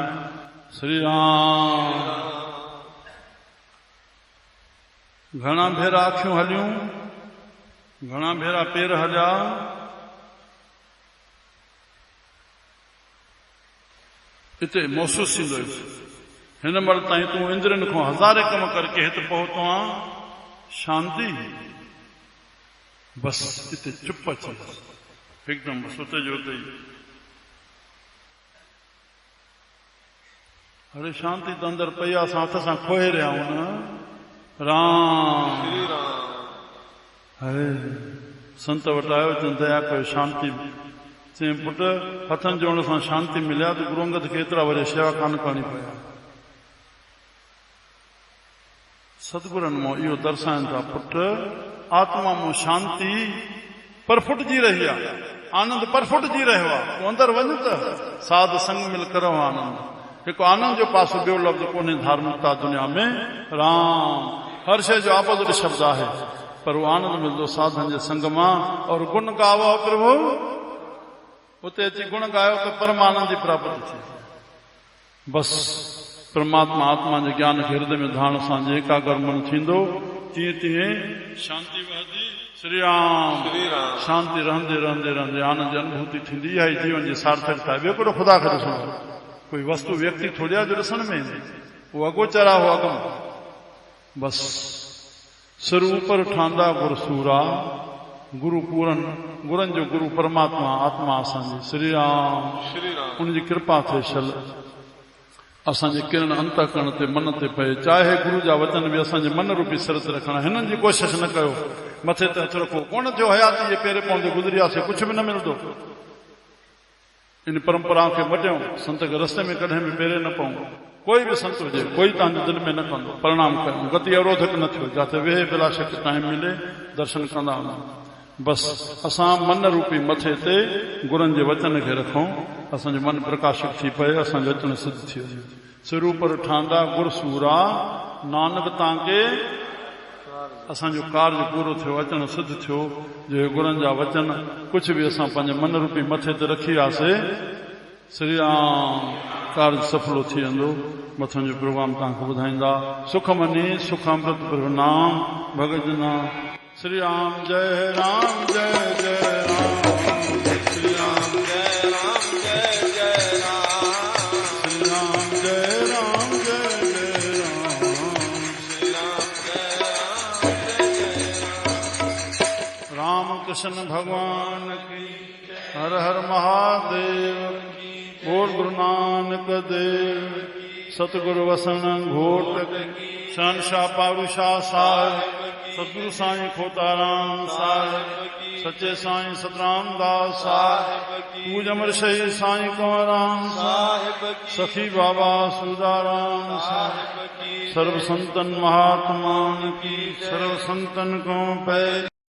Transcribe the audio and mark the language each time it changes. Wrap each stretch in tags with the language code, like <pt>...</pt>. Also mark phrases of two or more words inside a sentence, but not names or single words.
<sd>श्री राम घणा भेरा अखियूं हलियूं, घणा भेरा पेर हलिया, हिते महसूस थींदो हिन महिल ताईं तूं इंद्रियनि खां हज़ारे कम करके हिते पहुतो आं, शांति बस हिते चुप अचे हिकदमि बस उते जो उते ई। अरे शांति त अंदरि पई आहे, असां हथ सां खोए रहिया आहियूं न। राम हरे संत वटि आयो, चवनि दया कयो शांति। चई पुट हथनि जोड़ण सां शांति मिलिया त गुरू अंगद खे एतिरा वरी शेवा कान करणी पई। सतगुरनि मां इहो दर्शाइनि था, पुट आत्मा में शांति परफुटजी रही आहे, आनंद परफुटजी रहियो आहे। तूं अंदरि वञ त</sd> <pa>साध संग मिल करो आनंद।</pa> <sd>हिकु आनंद जो पासो ॿियो लफ़्ज़ कोन्हे धार्मिकता दुनिया में। राम हर शइ जो आबद शब्द आहे, पर उहो आनंद मिलंदो साधन जे संग मां।</sd> <hi>और गुण गावो प्रभु,</hi> <sd>उते अची गुण गायो त परमानंद जी प्राप्ति थी। बस परमात्मा आत्मा जे ज्ञान खे हृदय में धारण सां जे एकाग्र मन थींदो, तीअं तीअं शांति वहंदी। श्री राम शांति रहंदे रहंदे रहंदे आनंद जी अनुभूति थींदी। इहा ई जीवन जी सार्थकता आहे। ॿियो कहिड़ो ख़ुदा खे ॾिसणो, कोई वस्तु व्यक्ति थोड़ी आहे जो ॾिसण में ईंदी, उहो अगोचर आहे, उहो अगम। बस</sd> <pa>सिर ऊपर ठांदा गुर सूरा,</pa> <sd>गुरु पूरन गुरनि जो गुरु परमात्मा आत्मा असांजी। श्री राम उनजी कृपा थिए शल असांजे किरण अंतःकरण ते मन ते पए। चाहे गुरु जा वचन बि असांजे मन रूपी सिर ते रखणा। हिननि जी कोशिशि न कयो मथे ते हथ रखो, कोन थियो हयाती जे पेरे पवंदे गुज़रियासीं, कुझु बि न मिलंदो। इन परंपरा खे मटियूं, संत खे रस्ते में कॾहिं बि पेरे न पऊं। कोई बि संत हुजे, कोई तव्हांजे दिलि में न कंदो। प्रणाम कयूं, गति अवरोधक न थियो, जिते वेहे बिला शक टाइम मिले दर्शन कंदा वञूं। बस असां मन रूपी मथे ते गुरनि जे वचन खे रखूं, असांजो मन प्रकाशित थी पए, असांजो वचन सिद्ध थी वञे।</sd> <pa>सिर ऊपर ठांदा गुर सूरा,</pa> <sd>नानक तव्हांखे असांजो कार्य पूरो थियो, अचण सिद्ध थियो। जो गुरनि जा वचन कुझु बि असां पंहिंजे मन रूपी मथे ते रखी वियासीं, श्री राम कार्य सफलो थी वेंदो। मथां जो प्रोग्राम तव्हांखे ॿुधाईंदा।</sd> <pa>सुख मनी सुख अमृत प्रभु नाम भगत नाम।</pa> <hi>श्री राम जय राम जय जय राम, श्री राम जय राम जय जय राम, श्री राम जय राम जय जय राम, श्री राम जय राम जय जय राम। राम कृष्ण भगवान की हर हर महादेव। बोल गुरु नानक देव,</hi> <sd>सतगुरु वसन घोट शहनशाह पारूशाह साहिब, सतगुरु साईं खोताराम साहिब, सच्चे साईं सतराम दास साहिब, पूज अमर शहीद साईं कंवराम साहिब, सखी बाबा सूदाराम साहिब,</sd> <hi>सर्व संतन महात्मान की, सर्व संतन को पहले</hi>